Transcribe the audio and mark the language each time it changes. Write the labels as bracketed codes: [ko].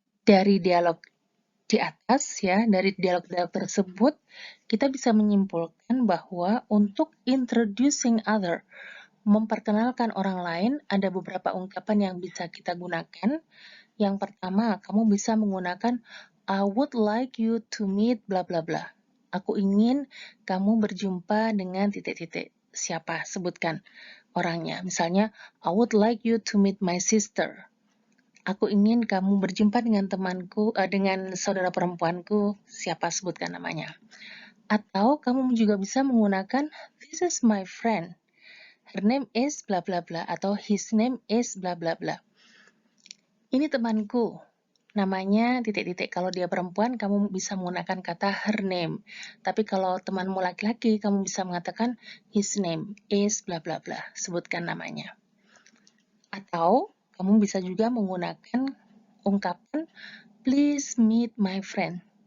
[id] Dari dialog di atas ya, dari dialog-dialog tersebut, kita bisa menyimpulkan bahwa untuk [en] introducing other, [id] memperkenalkan orang lain, ada beberapa ungkapan yang bisa kita gunakan. Yang pertama, kamu bisa menggunakan [en] I would like you to meet bla bla [id] bla. Aku ingin kamu berjumpa dengan titik-titik. Siapa? Sebutkan orangnya. Misalnya, [en] I would like you to meet my sister. [id] Aku ingin kamu berjumpa dengan temanku, dengan saudara perempuanku. Siapa? Sebutkan namanya. Atau kamu juga bisa menggunakan [en] this is my friend. Her name is bla bla bla [id] atau [en] his name is bla bla bla. [id] Ini temanku, namanya titik-titik. Kalau dia perempuan, kamu bisa menggunakan kata [en] her name. [id] Tapi kalau temanmu laki-laki, kamu bisa mengatakan [en] his name is bla bla bla. [id] Sebutkan namanya. Atau kamu bisa juga menggunakan ungkapan [en] please meet my friend.